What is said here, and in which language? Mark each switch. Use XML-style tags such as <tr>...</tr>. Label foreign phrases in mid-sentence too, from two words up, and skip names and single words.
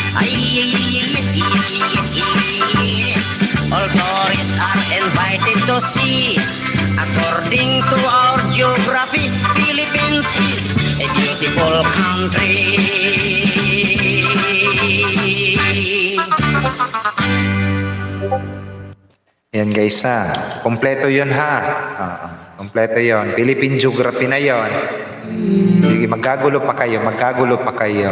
<en>All tourists are invited to see. According to our geography, Philippines is a beautiful country.</en> <tl>Yan guys ha. Kompleto yun ha. Kompleto yun. Philippine Geography na yun. Sige, magkagulo pa kayo. Magkagulo pa kayo.</tl>